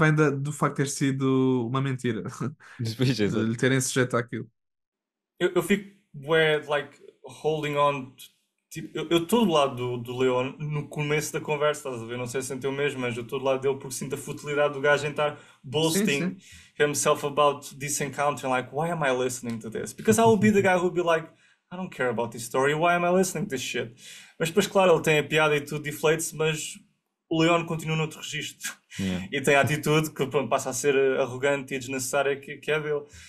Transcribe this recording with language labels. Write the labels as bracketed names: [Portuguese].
[Portuguese] vem do facto de ter sido uma mentira, Depois, de exato. lhe terem sujeito àquilo. eu fico [English] like holding on. [Portuguese] Tipo, eu estou do lado do Leon no começo da conversa, estás a ver? Não sei se sente o mesmo, mas eu estou do lado dele porque sinto a futilidade do gajo em estar Sim, [English] boasting [Portuguese] sim. [English] himself about this encounter. Like, why am I listening to this? Because I will be the guy who will be like, I don't care about this story, why am I listening to this shit? [Portuguese] Mas depois, claro, ele tem a piada e tudo, deflate-se, mas o Leon continua noutro registro. [English] Yeah. [Portuguese] E tem a atitude que pronto, passa a ser arrogante e desnecessária que é dele.